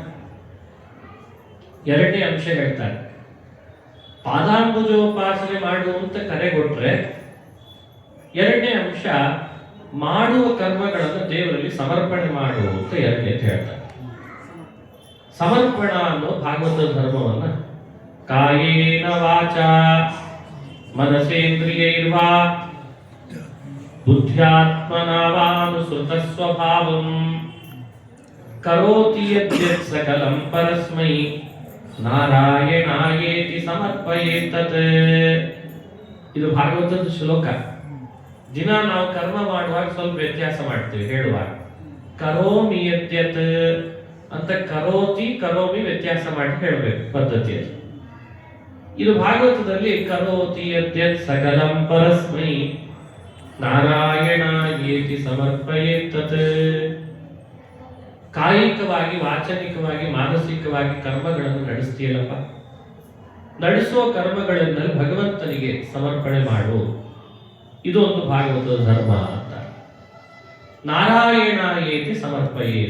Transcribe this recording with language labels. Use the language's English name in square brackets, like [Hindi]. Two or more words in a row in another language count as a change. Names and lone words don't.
[Kannada] ಎರಡನೇ ಅಂಶ ಹೇಳ್ತಾರೆ, ಪಾದಾಂಬುಜೋಪಾಸನೆ ಮಾಡುವಂತ ಕರೆ ಕೊಟ್ರೆ ಎರಡನೇ ಅಂಶ ಮಾಡುವ ಕರ್ಮಗಳನ್ನು ದೇವರಲ್ಲಿ ಸಮರ್ಪಣೆ ಮಾಡು ಅಂತ ಎರಡನೇ ಹೇಳ್ತಾರೆ. ಸಮರ್ಪಣ ಅನ್ನೋ ಭಾಗವತ ಧರ್ಮವನ್ನ [Sanskrit] ಕಾಯೇನ ವಾಚ ಮನಸೇಂದ್ರಿಯೈರ್ವಾ ಬುದ್ಧ್ಯಾತ್ಮನಾವಾನುಸೃತ ಸ್ವಭಾವಂ ಕರೋತಿ ಯದ್ಯತ್ ಸಕಲಂ ಪರಸ್ಮೈ ನಾರಾಯಣಾಯೇತಿ ಸಮರ್ಪಯೇತತ್. [Kannada] ಇದು ಭಾಗವತದ ಶ್ಲೋಕ. ದಿನ ನಾವು ಕರ್ಮ ಮಾಡುವಾಗ ಸ್ವಲ್ಪ ವ್ಯತ್ಯಾಸ ಮಾಡ್ತೀವಿ. ಹೇಳುವಾಗ [Sanskrit] ಕರೋಮಿ ಯದ್ಯತ್ [Kannada] ಅಂತ [Sanskrit] ಕರೋತಿ ಕರೋಮಿ [Kannada] ವ್ಯತ್ಯಾಸ ಮಾಡಿ ಹೇಳಬೇಕು ಪದ್ಧತಿಯಲ್ಲಿ. ಇದು ಭಾಗವತದಲ್ಲಿ [Sanskrit] ಕರೋತಿ ಯದ್ಯತ್ ಸಕಲಂ ಪರಸ್ಮೈ ನಾರಾಯಣಾಯೇತಿ ಸಮರ್ಪಯೇತತ್. [Kannada] ಕಾಯಿಕವಾಗಿ, ವಾಚನಿಕವಾಗಿ, ಮಾನಸಿಕವಾಗಿ ಕರ್ಮಗಳನ್ನು ನಡೆಸ್ತೀಯಲ್ಲಪ್ಪ, ನಡೆಸುವ ಕರ್ಮಗಳನ್ನಲ್ಲಿ ಭಗವಂತನಿಗೆ ಸಮರ್ಪಣೆ ಮಾಡು. ಇದು ಒಂದು ಭಾಗವತದ ಧರ್ಮ ಅಂತ. [Sanskrit] ನಾರಾಯಣಾಯೇತಿ ಸಮರ್ಪಯೇತ್.